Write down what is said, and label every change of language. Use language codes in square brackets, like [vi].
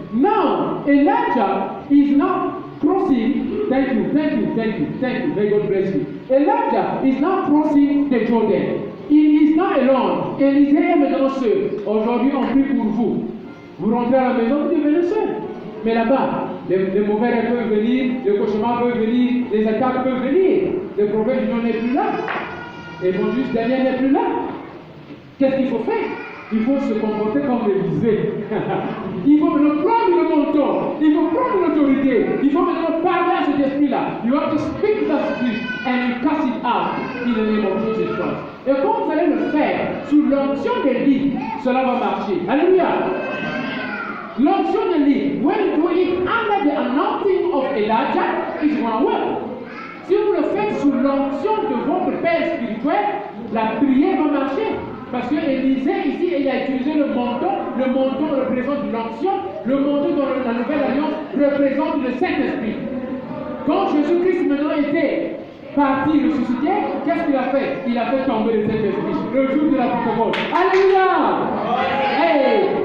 [en] Now, Elijah is now crossing. Thank you. May God bless you. Elijah is now crossing the Jordan. He is not alone. [fr] Élisée est maintenant seul. Aujourd'hui, on prie pour vous. Vous rentrez à la maison, vous devenez seul. Mais là-bas, les mauvais rêves peuvent venir, les cauchemars peuvent venir, les attaques peuvent venir. Le prophète n'est plus là. Et mon juste Daniel n'est plus là. Qu'est-ce qu'il faut faire? Il faut se comporter comme Élisée. Il faut maintenant prendre le menton. Il faut prendre l'autorité. Il faut maintenant parler à cet esprit-là. [en] You have to speak to that spirit and you cast it out in the name of Jesus Christ. [fr] Et quand vous allez le faire sous l'onction d'Élie, cela va marcher. Alléluia. L'onction d'Élie, [en] when you do it under the anointing of Elijah, it's going to work. [fr] Si vous le faites sous l'onction de votre père spirituel, la prière va marcher. Parce que Élisée, ici, il a utilisé le manteau. Le manteau représente l'onction. Le manteau dans la Nouvelle Alliance représente le Saint-Esprit. Quand Jésus-Christ maintenant était parti ressuscité, qu'est-ce qu'il a fait? Il a fait tomber le Saint-Esprit. Le jour de la Pentecôte. Alléluia! Hey!